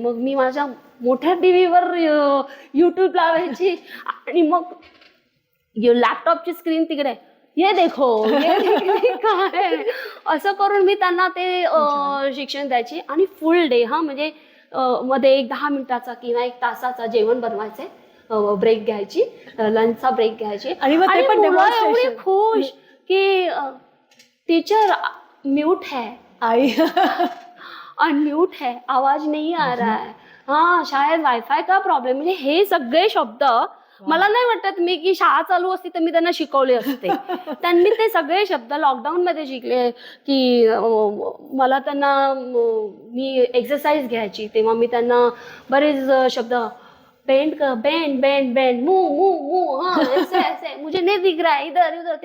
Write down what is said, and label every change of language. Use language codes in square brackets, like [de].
[mr] मग मी माझ्या मोठ्या टी व्हीवर यूट्यूब लावायची आणि मग लॅपटॉपची स्क्रीन तिकडे, [hi] ये देखो [mr] काय असं करून मी त्यांना ते शिक्षण द्यायची. आणि फुल डे म्हणजे मध्ये एक 10 मिनिटाचा किंवा 1 तासाचा जेवण बनवायचे, ब्रेक घ्यायची, लंचचा ब्रेक घ्यायची. आणि मग ते पण मुलं [en] demonstration. [mr] एवढी खुश की [hi] टीचर म्यूट है, [mr] आई. [hi] अनम्यूट है, आवाज नहीं आ रहा है, हाँ शायद वायफाय का प्रॉब्लेम. [mr] म्हणजे हे सगळे शब्द मला नाही वाटत मी की शाळा चालू असती तर मी त्यांना शिकवले असते. त्यांनी ते सगळे शब्द लॉकडाऊन मध्ये शिकले. की मला त्यांना मी एक्सरसाइज घ्यायची तेव्हा मी त्यांना बरेच शब्द, bend bend bend bend, move move move, [hi] हाँ ऐसे ऐसे, मुझे नहीं दिख रहा है, इधर इधर.